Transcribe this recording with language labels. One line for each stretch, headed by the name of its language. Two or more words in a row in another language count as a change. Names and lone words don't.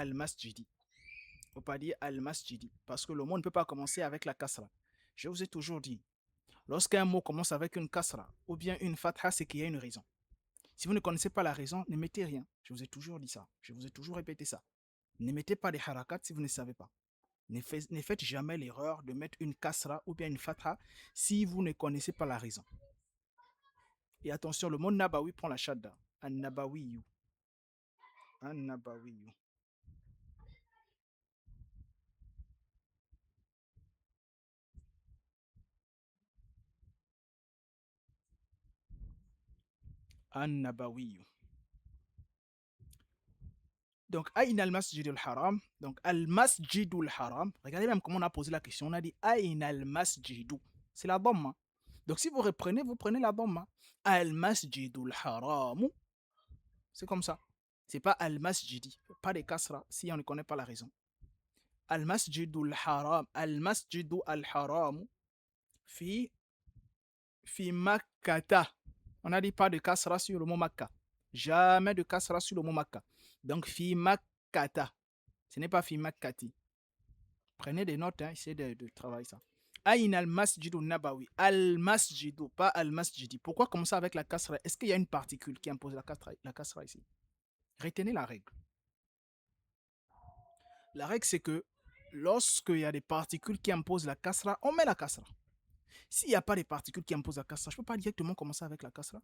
French: al-masjidi faut pas dire al-masjidi parce que le mot ne peut pas commencer avec la kasra je vous ai toujours dit lorsqu'un mot commence avec une kasra ou bien une fatha c'est qu'il y a une raison si vous ne connaissez pas la raison ne mettez rien je vous ai toujours dit ça je vous ai toujours répété ça ne mettez pas des harakat si vous ne savez pas ne faites jamais l'erreur de mettre une kasra ou bien une fatha si vous ne connaissez pas la raison. Et attention, le mot nabawi prend la shadda. An-nabawiyu. An-nabawiyu. An-nabawiyu.
Arabic: Donc, أين المسجد الحرام. Donc, المسجد الحرام.
French: Regardez même comment on a posé la question. On a dit
Arabic: أين المسجد.
French: C'est la dhamma. Donc, si vous reprenez, vous prenez la dhamma.
Arabic: المسجد الحرام.
French: C'est comme ça. C'est pas al-masjidi. Pas de kasra si on ne connaît pas la raison.
Arabic: المسجد الحرام. المسجد الحرام. في مكةَ.
French: On a dit pas de kasra sur le mot makka. Jamais de kasra sur le mot makka.
Arabic: Donc, في مكةَ. Ce n'est pas في مكةِ.
French: Prenez des notes, hein, essayez de travailler ça.
Arabic: أين المسجدُ النبوي.
French: Al-masjidu, pas al-masjidi. Pourquoi commencer avec la kasra? Est-ce qu'il y a une particule qui impose la kasra ici? Retenez la règle. La règle, c'est que lorsqu'il y a des particules qui imposent la kasra, on met la kasra. S'il n'y a pas de particules qui imposent la kasra, je ne peux pas directement commencer avec la kasra.